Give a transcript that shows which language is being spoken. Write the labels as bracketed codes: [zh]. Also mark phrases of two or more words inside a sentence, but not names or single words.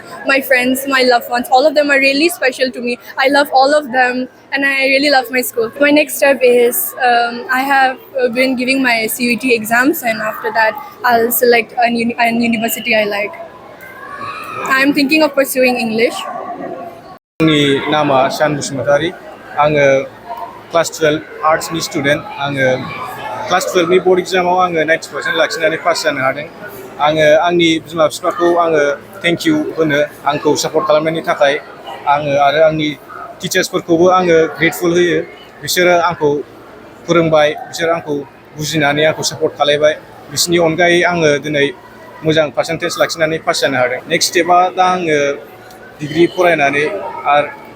[en] My friends, my loved ones, all of them are really special to me. I love all of them and I really love my school. My next step is I have been giving my CUET exams and after that I'll select an university I like. I'm thinking of pursuing English. [brx] आंनि नामा शान बसुमतारी आङो क्लास 12 आर्ट्सनि स्टुडेन्ट आङो क्लास 12 नि बोर्ड एग्जामाव आङो 90% लाखिनानै पास जानो हादों आङो आंनि बिमा बिफाखौ आङो [en] thank you [brx] होनो आंखौ सापर्ट खालामनायनि थाखाय आङो आरो आंनि टिचार्सफोरखौबो आङो ग्रेटफुल होयो बिसोरो आंखौ फोरोंबाय बिसोर आंखौ बुजिनानै आंखौ सापर्ट खालामबाय बिसोरनि अनगायै आङो दिनै मोजां पार्सेन्टेज लाखिनानै पास जानो हादों नेक्स्ट स्टेपआ दा आङो डिग्री फरायनानै आरो